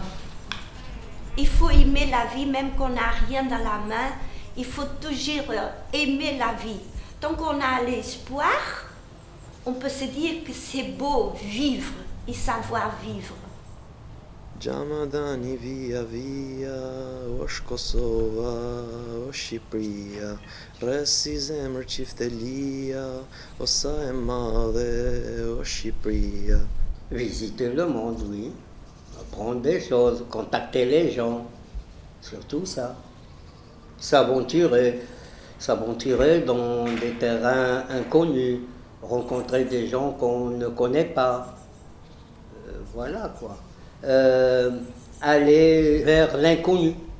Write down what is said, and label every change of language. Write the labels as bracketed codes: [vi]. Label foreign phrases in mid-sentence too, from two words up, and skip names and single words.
[fr] Il faut aimer la vie, même qu'on n'a rien dans la main. Il faut toujours aimer la vie. Tant qu'on a l'espoir, on peut se dire que c'est beau vivre et savoir vivre. [sq] Jamadani via via, osh Kosova, osh Shqipëria, resi zemër qiftelia, osa e madhe, osh Shqipëria. [fr] Visiter le monde, oui. Apprendre des choses, contacter les gens, surtout ça. S'aventurer dans des terrains inconnus, rencontrer des gens qu'on ne connaît pas. Voilà quoi. Aller vers l'inconnu.